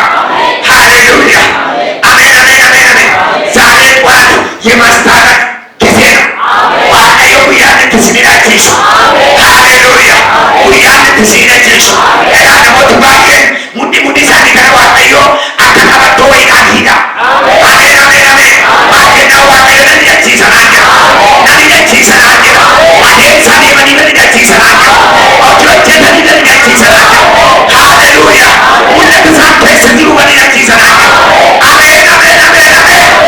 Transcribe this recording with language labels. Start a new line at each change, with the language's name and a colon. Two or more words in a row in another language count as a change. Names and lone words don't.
Oromo: haleluuya ameen ameen ameen ameen zaaree waan
Amharic: የማስታረቅ ጊዜ ነው
Oromo: waaqayyo guyyaatti itti si hidhachiisu haleluuya guyyaatti itti si hidhachiisu egaa namooti baay'een mudhii isaanii kana waaqayyo akka qabattoo wayiidhaan hidha ameen ameen ameen baay'eenaa waaqayyo nan hidhachiisanaa jira nan hidhachiisanaa jira adeemsa deemanii nan hidhachiisanaa jira hojii hojjetanii nan hidhachiisanaa jira haleluuya mul'ata isaan keessa jiru nan hidhachiisanaa jira ameen ameen ameen ameen